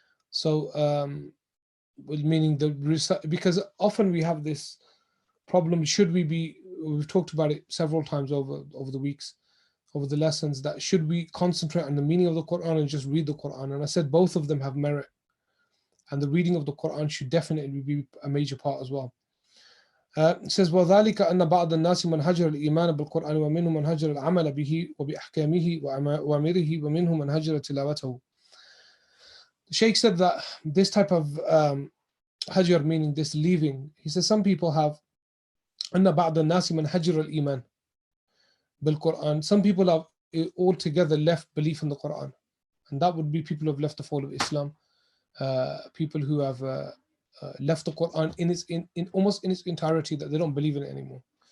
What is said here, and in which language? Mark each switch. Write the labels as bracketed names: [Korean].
[English] So meaning because often we have this problem, should we be we've talked about it several times over the weeks, over the lessons, that should we concentrate on the meaning of the Quran and just read the Quran? And I said both of them have merit, and the reading of the Quran should definitely be a major part as well. It says [Arabic] وذلك أن بعض الناس من هجر الإيمان بالقرآن ومنهم من هجر العمل به وبأحكامه وأوامره ومنهم من هجر تلاوته. [English] The Sheikh said that this type of hajr, meaning this leaving, he says some people have [Arabic] أن بعض الناس من هجر الإيمان بالقرآن. [English] Some people have altogether left belief in the Quran, and that would be people who have left the fold of Islam, people who have left the Quran in almost in its entirety, that they don't believe in it anymore.